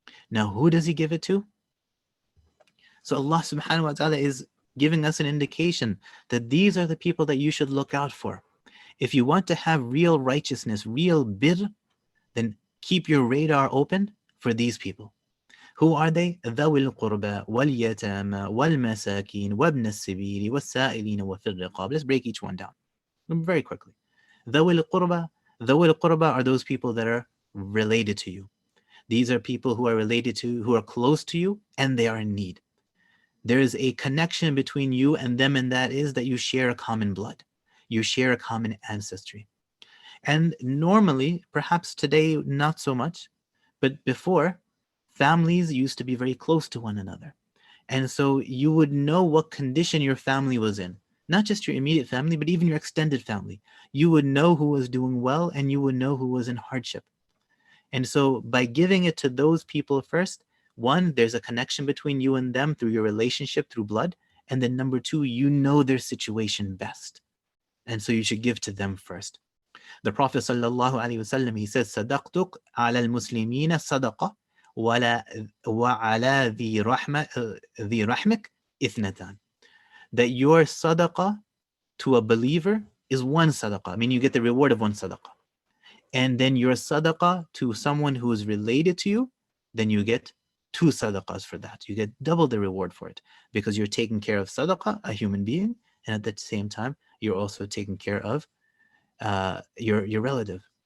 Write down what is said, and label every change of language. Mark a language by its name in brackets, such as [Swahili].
[English] Now, who does he give it to? So Allah subhanahu wa ta'ala is giving us an indication that these are the people that you should look out for. If you want to have real righteousness, real bir, then keep your radar open for these people. Who are they? [Arabic] ذوي القربى واليتامى والمساكين وابن السبيل والسائلين وفي الرقاب. [English] Let's break each one down very quickly. [Arabic] ذوي القربى [English] are those people that are related to you. These are people who are related to, who are close to you, and they are in need. There is a connection between you and them, and that is that you share a common blood. You share a common ancestry. And normally, perhaps today, not so much, but before, families used to be very close to one another. And so you would know what condition your family was in. Not just your immediate family, but even your extended family. You would know who was doing well, and you would know who was in hardship. And so by giving it to those people first, one, there's a connection between you and them through your relationship, through blood. And then number two, you know their situation best. And so you should give to them first. The Prophet ﷺ, he says, [Arabic] صَدَقْتُكْ عَلَى الْمُسْلِمِينَ صَدَقَةً وَعَلَى ذِي رَحْمِكَ إِثْنَتَانِ. [English] That your sadaqah to a believer is one sadaqah. I mean, you get the reward of one sadaqah. And then your sadaqah to someone who is related to you, then you get two sadaqahs for that. You get double the reward for it, because you're taking care of sadaqah, a human being, and at the same time, you're also taking care of your relative.